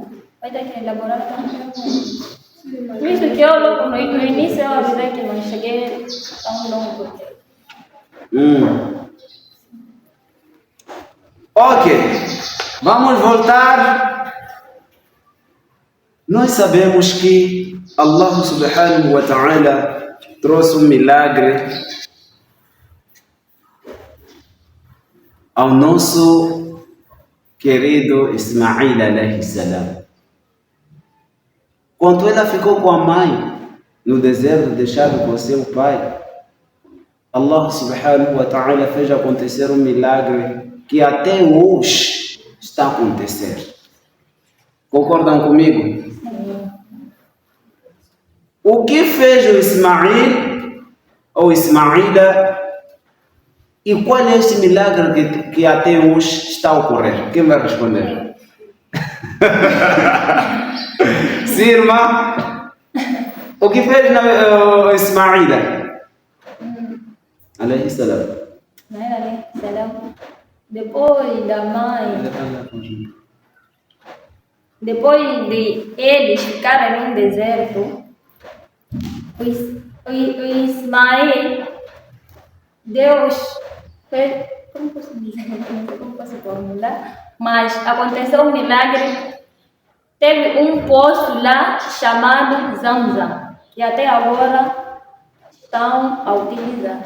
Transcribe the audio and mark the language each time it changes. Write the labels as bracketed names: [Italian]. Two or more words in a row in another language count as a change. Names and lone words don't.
[Portuguese] Vai ter que elaborar outra pergunta. Visto que eu logo no início eu avisei que não cheguei tão longo. Ok, vamos voltar. Nós sabemos que [Arabic] الله سبحانه وتعالى [Portuguese] trouxe um milagre ao nosso querido Ismail [Arabic] عليه السلام. [Portuguese] Quando ela ficou com a mãe no deserto, deixado com seu pai, [Arabic] الله سبحانه وتعالى [Portuguese] fez acontecer um milagre que até hoje está a acontecer. Concordam comigo? O que fez o Ismail ou Ismaila? E qual é este milagre que até hoje está a ocorrer? Quem vai responder? Sim, irmã? O que fez Ismaila? [Arabic] عليه السلام. [Portuguese] Depois da mãe, depois de eles ficarem no deserto, o Ismael, Deus fez, como posso dizer, como posso formular, mas aconteceu um milagre, teve um poço lá chamado Zamzam, e até agora estão a utilizar.